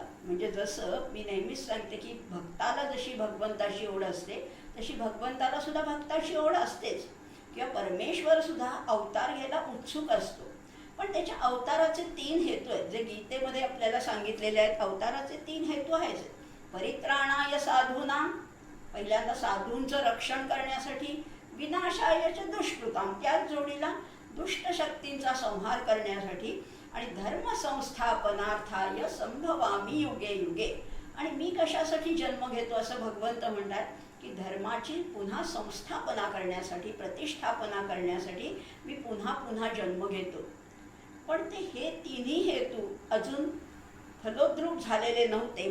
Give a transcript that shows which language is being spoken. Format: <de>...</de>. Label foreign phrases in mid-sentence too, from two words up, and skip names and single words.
<mr>म्हणजे जसं मी नेहमीच सांगते की भक्ताला जशी भगवंताची ओढ असते तशी भगवंताला सुद्धा भक्ताची ओढ असतेच, किंवा परमेश्वर सुद्धा अवतार घ्यायला उत्सुक असतो. पण त्याच्या अवताराचे 3 हेतू आहेत, जे गीतेमध्ये आपल्याला सांगितलेले आहेत. अवताराचे 3 हेतू आहेत.</mr> <sa>परित्राणाय साधूनां,</sa> <mr>पहिल्यांदा साधूंचं रक्षण करण्यासाठी.</mr> <sa>विनाशाय च दुष्कृतां,</sa> <mr>त्याच जोडीला दुष्ट शक्तींचा संहार करण्यासाठी.</mr> <sa>आणि धर्मसंस्थापनार्थाय संभवामी युगे युगे.</sa> <mr>आणि मी कशासाठी जन्म घेतो असं भगवंत म्हणतात की धर्माची पुन्हा संस्थापना करण्यासाठी, प्रतिष्ठापना करण्यासाठी मी पुन्हा पुन्हा जन्म घेतो. पण ते हे 3ही हेतू अजून फलोद्रूप झालेले नव्हते.</mr>